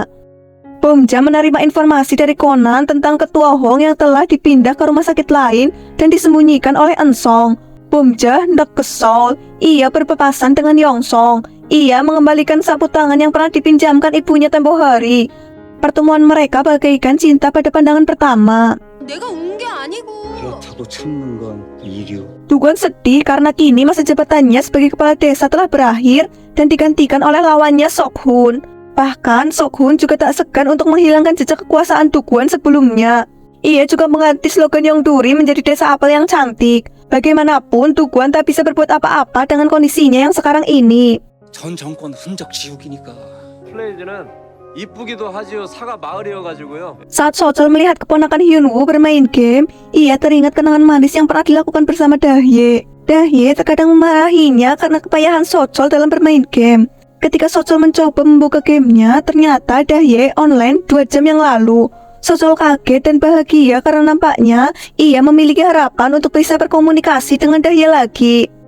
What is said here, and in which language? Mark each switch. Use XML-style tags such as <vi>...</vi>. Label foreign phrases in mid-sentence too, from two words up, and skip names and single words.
<id>Bomja menerima informasi dari Conan tentang ketua Hong yang telah dipindah ke rumah sakit lain dan disembunyikan oleh Eun-song. Bomja hendak ke Seoul. Ia berpapasan dengan Yong-song. Ia mengembalikan sapu tangan yang pernah dipinjamkan ibunya tempo hari. Pertemuan mereka bagaikan cinta pada pandangan pertama.</id> <ko>내가 운 게 아니고. 그렇다고 참는 건 이류.</ko> <id>Dugon sedih karena kini masa jabatannya sebagai kepala desa telah berakhir dan digantikan oleh lawannya Sok-hun. Bahkan Sok-hun juga tak segan untuk menghilangkan jejak kekuasaan Dukwon sebelumnya. Ia juga mengganti slogan Yongduri menjadi desa apel yang cantik. Bagaimanapun Dukwon tak bisa berbuat apa-apa dengan kondisinya yang sekarang ini.</id> <ko>전 정권 흔적 지우기니까. 플레이즈는 이쁘기도 하지요. 사과 마을이어가지고요.</ko> <id>Saat Sojol melihat keponakan Hyun-woo bermain game, ia teringat kenangan manis yang pernah dilakukan bersama Dahye. Dahye terkadang memarahinya karena kepayahan Sojol dalam bermain game. Ketika Sojol mencoba membuka gamenya, ternyata Dahye online 2 jam yang lalu. Sojol kaget dan bahagia karena nampaknya ia memiliki harapan untuk bisa berkomunikasi dengan Dahye lagi.</id>